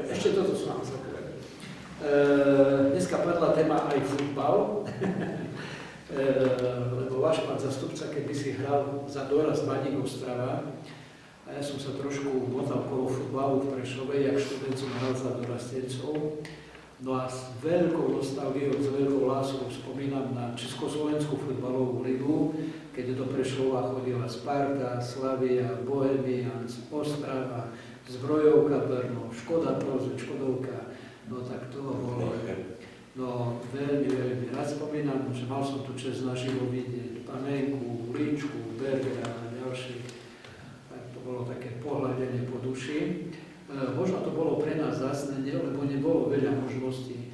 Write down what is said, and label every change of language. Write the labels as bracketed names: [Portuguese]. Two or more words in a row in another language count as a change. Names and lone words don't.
[Slovak] Ešte toto som vám zapovedal. Dneska padla téma aj futbal, lebo váš pán zastupca kedysi hral za Dorast Baník Ostrava a ja som sa trošku motal kolo futbalu v Prešove, jak študent som hral za dorastencov. No a s veľkou nostalgiou, s veľkou láskou spomínam na Československú futbalovú ligu, keď do Prešova chodila Sparta, Slavia, Bohemians, Ostrava, Zbrojovka Brno, Škoda Plzeň, Škodovka. No tak to bolo, no veľmi, veľmi rád spomínam, že mal som tu čest naživo vidieť Panenku, Líčku, Bergera a ďalších. Tak to bolo také pohľadenie po duši. Možno to bolo pre nás zásnenie, lebo nebolo veľa možností.